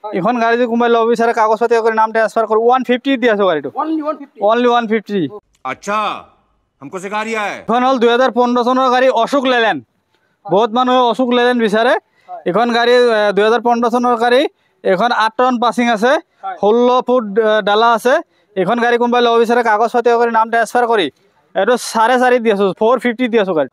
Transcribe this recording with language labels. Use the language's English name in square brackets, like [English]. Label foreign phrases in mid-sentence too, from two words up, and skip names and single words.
[Assamese] এখন গাড়ী যদি কোনোবাই ল'ব বিচাৰে কাগজ পাতি কৰি নাম ট্ৰান্সফাৰ কৰি 150 দি আছো গাড়ীটো অনলি 150 [Hindi] अच्छा हमको सिखा रिया है [Assamese] এখন হল 2015 চনৰ গাড়ী অশোক লেলেন বহুত মানুহে অশোক লেলেন বিচাৰে এখন গাড়ী 2015 চনৰ গাড়ী এখন 8 টন পাসিং আছে 16 ফুট ডালা আছে এখন গাড়ী কোনোবাই ল'ব বিচাৰে কাগজ পাতি কৰি নাম ট্ৰান্সফাৰ কৰি এটো 4.5 দি আছো 450 দি আছো গাড়ী